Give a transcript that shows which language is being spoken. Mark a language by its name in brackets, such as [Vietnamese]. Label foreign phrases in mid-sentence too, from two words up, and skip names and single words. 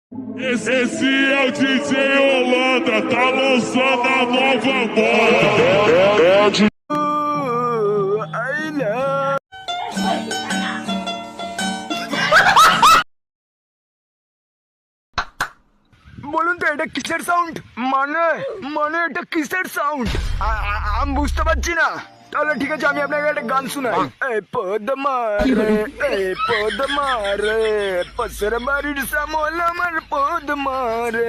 [Portuguese] Esse é o DJ Holanda, tá lançando a nova moda. [Bangla] বলুন তো এটা কিসের সাউন্ড? মানে মানে এটা কিসের সাউন্ড আমি বুঝতে পারছি না। তাহলে ঠিক আছে, আমি আপনাকে একটা গান শোনাই। এই পদমারে, এই পদমারে, পাশের বাড়ির সামল আমার পদমারে।